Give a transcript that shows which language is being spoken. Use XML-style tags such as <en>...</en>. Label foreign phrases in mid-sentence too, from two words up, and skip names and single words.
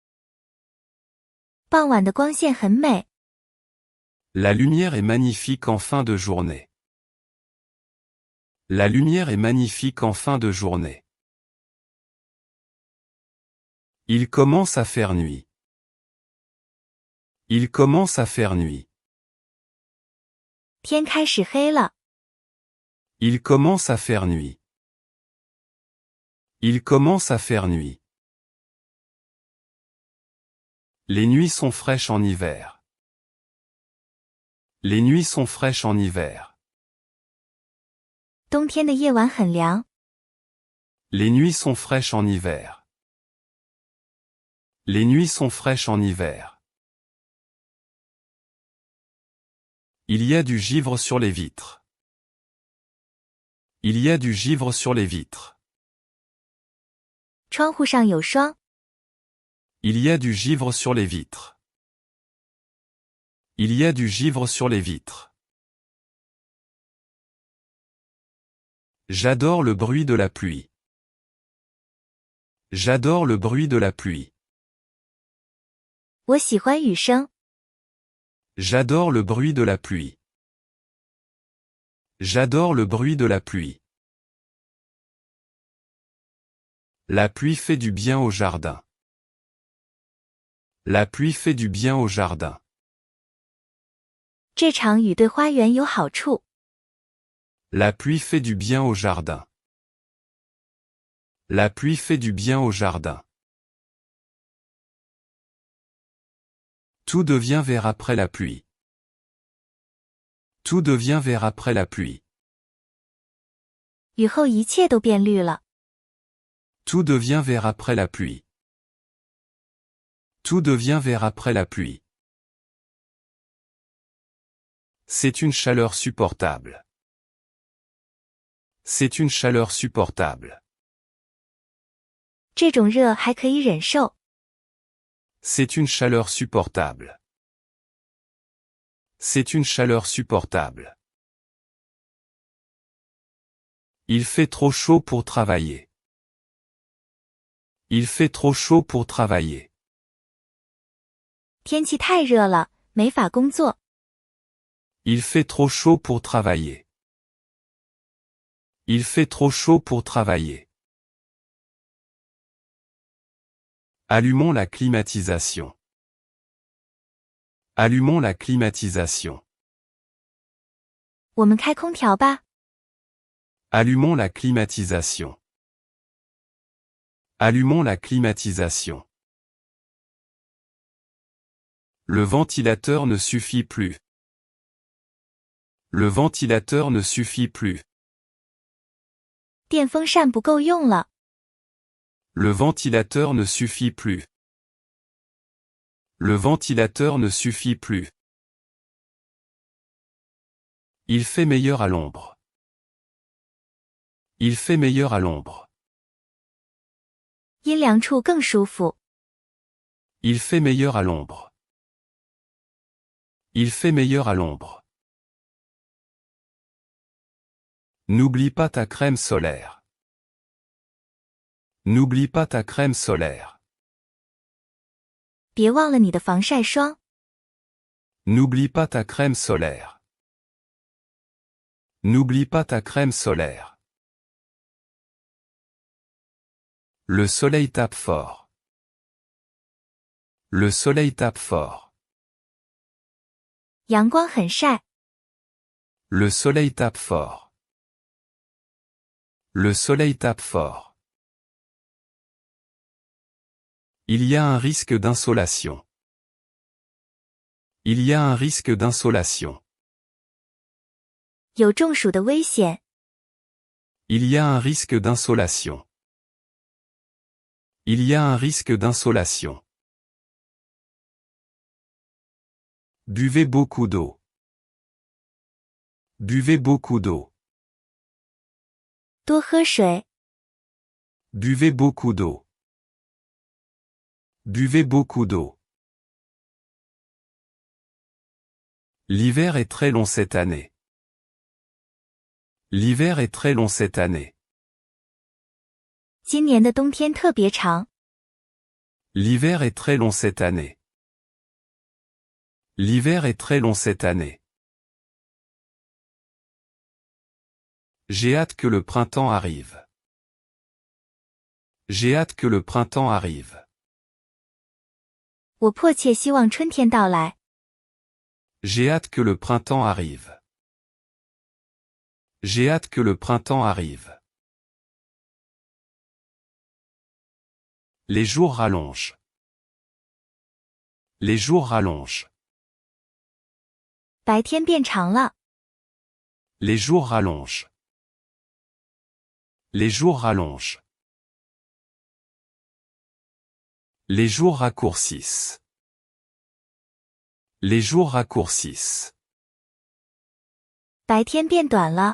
<zh>傍晚的光线很美。</zh> <fr>La lumière est magnifique en fin de journée. La lumière est magnifique en fin de journée. Il commence à faire nuit. Il commence à faire nuit.</fr> <zh>天开始黑了。</zh> <fr>Il commence à faire nuit. Il commence à faire nuit. Les nuits sont fraîches en hiver. Les nuits sont fraîches en hiver.</fr> <zh>冬天的夜晚很凉。</zh> <fr>Les nuits sont fraîches en hiver. Les nuits sont fraîches en hiver. Il y a du givre sur les vitres. Il y a du givre sur les vitres.</fr> <zh>窗户上有霜。</zh> <fr>Il y a du givre sur les vitres. Il y a du givre sur les vitres. J'adore le bruit de la pluie. J'adore le bruit de la pluie.</fr> <zh>我喜欢雨声。</zh> <fr>J'adore le bruit de la pluie. J'adore le bruit de la pluie. La pluie fait du bien au jardin. La pluie fait du bien au jardin.</fr> <zh>这场雨对花园有好处。</zh> <fr>La pluie fait du bien au jardin. La pluie fait du bien au jardin. Tout devient vert après la pluie. Tout devient vert après la pluie.</fr> <zh>雨后一切都变绿了。</zh> <fr>Tout devient vert après la pluie. Tout devient vert après la pluie. C'est une chaleur supportable. C'est une chaleur supportable.</fr> <zh>这种热还可以忍受。</zh> <fr>C'est une chaleur supportable. C'est une chaleur supportable. Il fait trop chaud pour travailler. Il fait trop chaud pour travailler.</fr> <zh>天气太热了，没法工作。</zh> <fr>Il fait trop chaud pour travailler. Il fait trop chaud pour travailler. Allumons la climatisation. Allumons la climatisation.</fr> <zh>我们开空调吧。</zh> <fr>Allumons la climatisation. Allumons la climatisation. Le ventilateur ne suffit plus. Le ventilateur ne suffit plus.</fr> <zh>电风扇不够用了。</zh> <fr>Le ventilateur ne suffit plus. Le ventilateur ne suffit plus. Il fait meilleur à l'ombre. Il fait meilleur à l'ombre.</fr> <zh>阴凉处更舒服。</zh> <fr>Il fait meilleur à l'ombre. Il fait meilleur à l'ombre. N'oublie pas ta crème solaire. N'oublie pas ta crème solaire.</fr> <zh>别忘了你的防晒霜。</zh> <fr>N'oublie pas ta crème solaire. N'oublie pas ta crème solaire. Le soleil tape fort. Le soleil tape fort.</fr> <zh>阳光很晒。</zh> <fr>Le soleil tape fort. Le soleil tape fort. Il y a un risque d'insolation. Il y a un risque d'insolation.</fr> <zh>有中暑的危险。</zh> <fr>Il y a un risque d'insolation. Il y a un risque d'insolation. Buvez beaucoup d'eau. Buvez beaucoup d'eau.</fr> <zh>多喝水。</zh> <fr>Buvez beaucoup d'eau. Buvez beaucoup d'eau. L'hiver est très long cette année. L'hiver est très long cette année.</fr> <zh>今年的冬天特别长。</zh> <fr>L'hiver est très long cette année. L'hiver est très long cette année. J'ai hâte que le printemps arrive. J'ai hâte que le printemps arrive.</fr> <zh>我迫切希望春天到来。</zh> <fr>J'ai hâte que le printemps arrive. J'ai hâte que le printemps arrive. Les jours rallongent. Les jours rallongent.</fr> <zh>白天变长了。</zh> <fr>Les jours rallongent. Les jours rallongent. Les jours raccourcissent. Les jours raccourcissent.</fr> <zh>白天变短了。</zh>